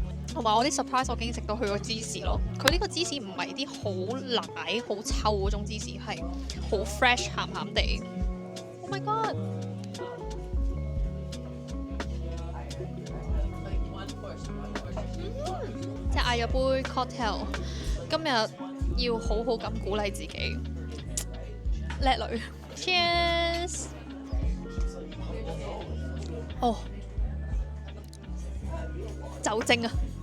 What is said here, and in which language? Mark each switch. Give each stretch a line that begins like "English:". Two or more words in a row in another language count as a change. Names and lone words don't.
Cantonese: 同埋我啲 surprise，我竟然食到佢個芝士咯。佢呢個芝士唔係啲好奶、好臭嗰種芝士，係好 fresh 鹹鹹地。
English: Oh my god！
Cantonese: 即係嗌咗杯 cocktail， 今日要好好咁鼓勵自己，叻女 ，Cheers！哦，酒精啊！